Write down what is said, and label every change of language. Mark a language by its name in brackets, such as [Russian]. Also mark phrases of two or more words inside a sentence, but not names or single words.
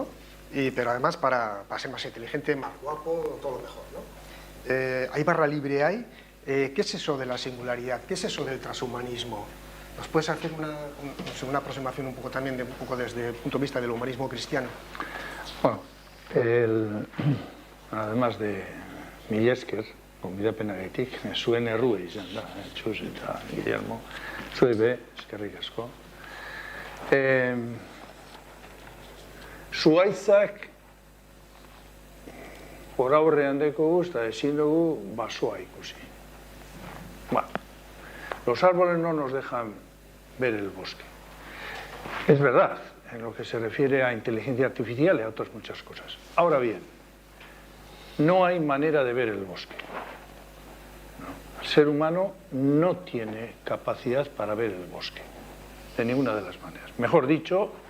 [Spanish] Pero además para ser más inteligente, más guapo, todo lo mejor, ¿no? ¿Hay barra libre ahí? ¿Qué es eso de la singularidad? ¿Qué es eso del transhumanismo? ¿Nos puedes hacer una aproximación un poco también desde el punto de vista del humanismo cristiano? Bueno, además de [Basque] mila esker, gonbidapenagatik, zuen errua izan da, Txus eta Guillermo, zuei be, eskerrik asko. Zuhaitzak hor aurrean dekogu eta ezin dugu basoa ikusi. [Spanish] Bueno, los árboles no nos dejan ver el bosque. Es verdad, en lo que se refiere a inteligencia artificial y a otras muchas cosas. Ahora bien, no hay manera de ver el bosque. No. El ser humano no tiene capacidad para ver el bosque, de ninguna de las maneras.